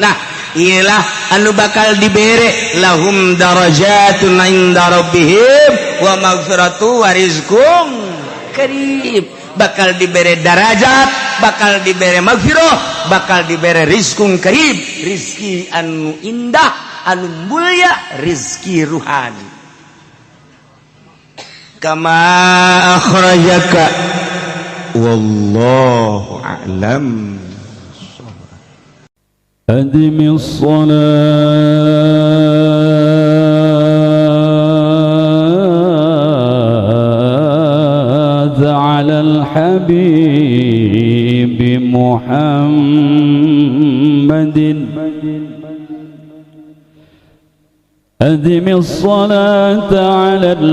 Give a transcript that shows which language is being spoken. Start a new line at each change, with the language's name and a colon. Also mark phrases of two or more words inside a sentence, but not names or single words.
Sundanese: Nah ilah anu bakal dibere
Arabic: لهم درجات عند ربهم ومغفرة ورزق كريم.
Sundanese: Bakal dibere darajat, bakal dibere maghfirah, bakal dibere
Arabic: رزق كريم,
Sundanese: rizki anu indah, anu mulia, rizki ruhani.
Arabic: كما أخرجك والله أعلم. أدم الصلاة على الحبيب محمد أدم الصلاة على